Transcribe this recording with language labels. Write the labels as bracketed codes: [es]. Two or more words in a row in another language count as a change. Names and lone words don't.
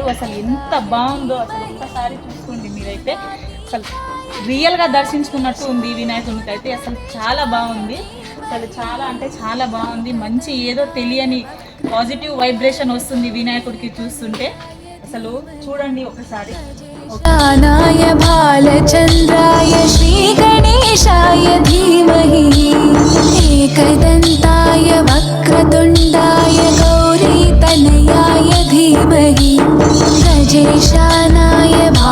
[te] అసలు ఎంత బాగుందో అసలు ఒక్కసారి చూసుకోండి మీరైతే. అసలు రియల్గా దర్శించుకున్నట్టు ఉంది వినాయకునికి అయితే. అసలు చాలా బాగుంది. అసలు చాలా అంటే చాలా బాగుంది. మంచి ఏదో తెలియని పాజిటివ్ వైబ్రేషన్ వస్తుంది వినాయకుడికి చూస్తుంటే. అసలు చూడండి ఒకసారి. [sa] भालचन्द्राय श्रीगणेशाय धीमहि एकदन्ताय वक्रतुण्डाय गौरीतनयाय धीमहि गजेशानाय